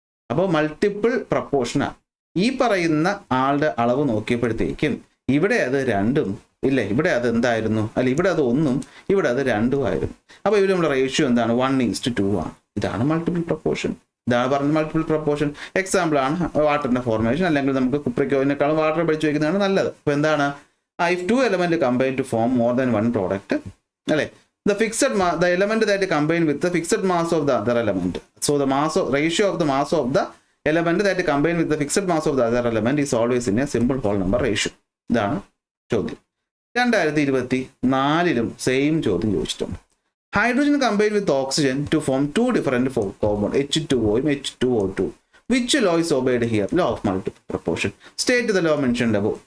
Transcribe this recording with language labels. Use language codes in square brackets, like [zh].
[ml] അപ്പോൾ മൾട്ടിപ്പിൾ പ്രപ്പോർഷനാണ്. ഈ പറയുന്ന ആളുടെ അളവ് നോക്കിയപ്പോഴത്തേക്കും ഇവിടെ അത് 2ഉം ഇല്ലേ, ഇവിടെ അത് എന്തായിരുന്നു? അല്ല, ഇവിടെ അത് 1ഉം ഇവിടെ അത് 2ഉം ആയിരുന്നു. അപ്പോൾ ഇവർ നമ്മുടെ റേഷ്യോ എന്താണ്? 1:2 ആണ്. ഇതാണ് മൾട്ടിപ്പിൾ പ്രപ്പോർഷൻ. ഇതാണ് പറഞ്ഞത് മൾട്ടിപ്പിൾ പ്രപ്പോർഷൻ. എക്സാമ്പിൾ ആണ് വാട്ടറിന്റെ ഫോർമേഷൻ. അല്ലെങ്കിൽ നമുക്ക് കുപ്രിക്കോവിനേക്കാളും വാട്ടർ പഠിച്ചു വയ്ക്കുന്നതാണ് നല്ലത്. അപ്പോൾ എന്താണ്? [en] if 2 element combine to form more than 1 product, [ml] അല്ലേ, [en] the element that combine with the fixed mass of the other element. So the ratio of the mass of the element that combine with the fixed mass of the other element is always in a simple whole number ratio. [ml] ഇതാണ് ചോദ്യം. 2024 same ചോദ്യം ചോദിച്ചിട്ടുണ്ട്. [en] Hydrogen combine with oxygen to form 2 different compound H2O H2O2. Which law is obeyed here? Law of multiple proportion. State the law mentioned above.